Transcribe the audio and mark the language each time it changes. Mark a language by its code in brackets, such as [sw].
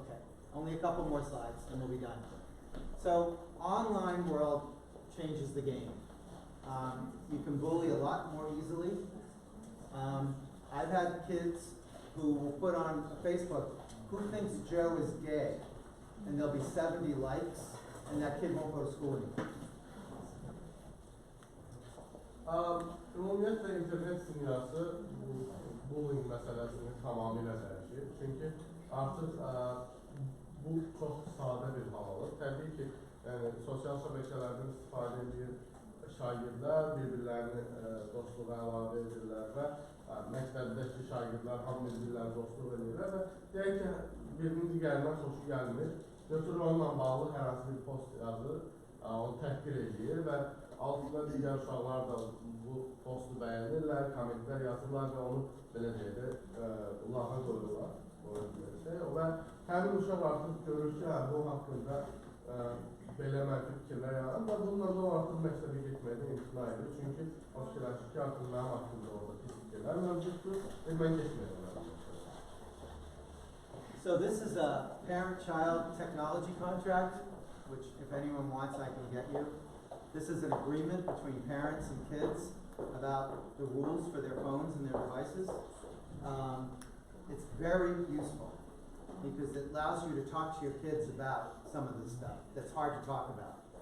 [en] Okay, only a couple more slides and we'll be done. So, online world changes the game. You can bully a lot more easily. I've had kids who will put on Facebook, who thinks Joe is gay? And there'll be 70 likes, and that kid won't go to school anymore. [az] Ümumiyyətlə internet dünyası bullying məsələsini tamamilə dəyişir. Çünki artıq bu çox sadə bir hal alır. Təbii ki, sosial şəbəkələrdən istifadə edir şagirdlər, bir-birlərini dostluğa əlavə edirlər və məktəbdəki şagirdlər hamı bir-birlərini dostluq edirlər və deyək ki, birinin digərindən xoşu gəlmir. Götürür onunla bağlı hər hansı bir post yazır, onu təhqir edir və altında digər uşaqlar da bu postu bəyənirlər, kommentlər yazırlar və onu belə deyək də lağa qoyurlar. Və həmin uşaq artıq görür ki, bu haqqında belə mənfi fikirlər yaran və bununla da artıq məktəbə getməkdən imtina edir. Çünki o fikirləşir ki, artıq mənim haqqında orada pis fikirlər mövcuddur və mən getməyəcəm. [en] So this is a parent-child technology contract, which if anyone wants, I can get you. This is an agreement between parents and kids about the rules for their phones and their devices. It's very useful because it allows you to talk to your kids about some of this stuff that's hard to talk about.